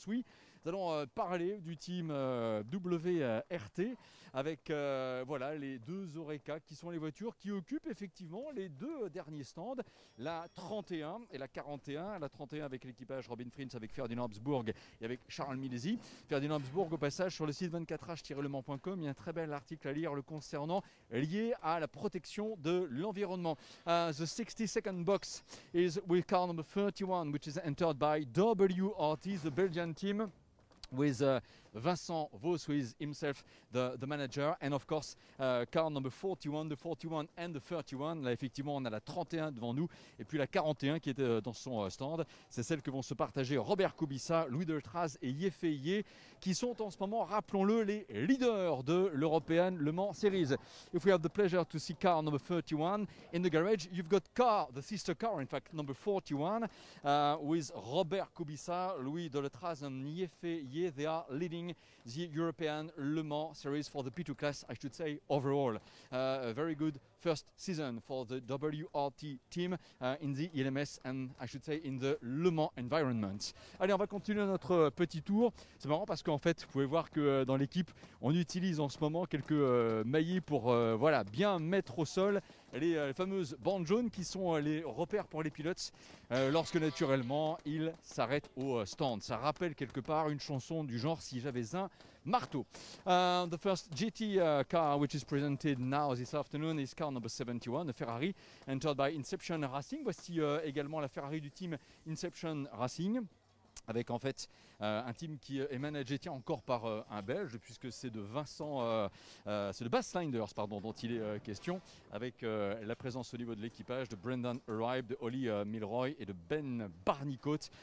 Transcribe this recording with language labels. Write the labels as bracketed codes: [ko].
[fr] Oui, nous allons parler du team WRT avec les deux Oreca qui sont les voitures qui occupent effectivement les deux derniers stands, la 31 et la 41. La 31 avec l'équipage Robin Frins avec Ferdinand Habsburg et avec Charles Milesi. Ferdinand Habsburg, au passage, sur le site 24h-lemans.com, il y a un très bel article à lire le concernant lié à la protection de l'environnement. [en] The 62nd box is with car number 31, which is entered by WRT, the Belgian team, with Vincent Vos, who is himself the manager, and of course car number 41, the 41 and the 31. [fr] Là effectivement on a la 31 devant nous et puis la 41 qui est dans son stand. C'est celle que vont se partager Robert Kubica, Louis Deltraz et Yefeye, qui sont en ce moment, rappelons-le, les leaders de l'European Le Mans Series. [en] If we have the pleasure to see car number 31 in the garage, you've got car, the sister car in fact, number 41, with Robert Kubica, Louis Deltraz and Yefeye. They are leading the European Le Mans Series for the P2 class, I should say, overall. A very good first season for the WRT team in the LMS and I should say in the Le Mans environment. [fr] Allez, on va continuer notre petit tour. C'est marrant parce qu'en fait, vous pouvez voir que dans l'équipe, on utilise en ce moment quelques maillets pour bien mettre au sol les fameuses bandes jaunes qui sont les repères pour les pilotes lorsque naturellement ils s'arrêtent au stand. Ça rappelle quelque part une chanson du genre Si j'avais un marteau. [en] The first GT car which is presented now this afternoon is car number 71, the Ferrari, entered by Inception Racing. [fr] Voici également la Ferrari du team Inception Racing, avec en fait un team qui est managé encore par un Belge, puisque c'est de c'est de Bas Slinders dont il est question, avec la présence au niveau de l'équipage de Brendan Arribe, de Ollie Milroy et de Ben Barnicot.